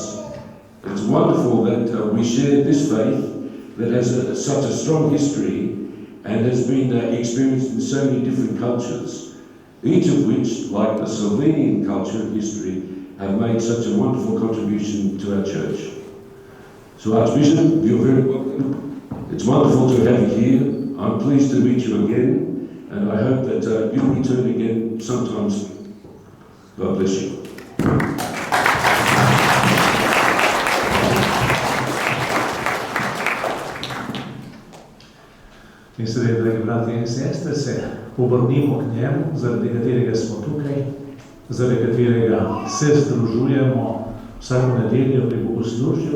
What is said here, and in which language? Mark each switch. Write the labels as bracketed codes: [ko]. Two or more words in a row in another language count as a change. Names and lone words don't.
[en] It's wonderful that we share this faith that has such a strong history and has been experienced in so many different cultures, each of which, like the Slovenian culture and history, have made such a wonderful contribution to our church. So Archbishop, you're very welcome. It's wonderful to have you here. I'm pleased to meet you again, and I hope that you'll return again sometime soon. God bless you. [sl] In sedaj, dragi bratje in sestre, se obrnimo k njemu, zaradi katerega smo tukaj, zaradi katerega se združujemo vsako nedeljo pri bogoslužju.